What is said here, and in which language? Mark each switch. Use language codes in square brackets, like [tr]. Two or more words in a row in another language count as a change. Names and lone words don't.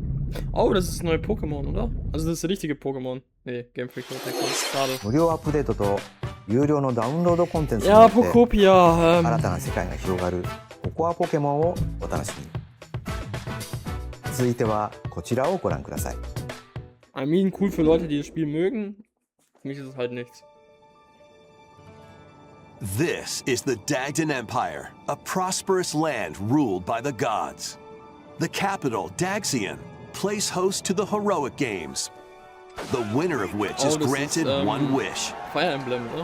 [de] Oh, das ist das neue Pokémon, oder? Also das ist das richtige Pokémon. Nee, Game Freak schade. [ja] 無料アップデートと有料のダウンロードコンテンツに [de] Ja, [ja] よって Pokopia. 新たな世界が広がるココアポケモンをお楽しみに。続いてはこちらをご覧ください。 [en] I mean, [de] cool für Leute, die das Spiel mögen. Für mich ist es halt nichts. [en] This is the Dagdan Empire, a prosperous land ruled by the gods. The capital, Daxian, plays host to the heroic games, the winner of which is [de] das [en] granted [de] ist, [en] one wish. [de] Fire Emblem, oder?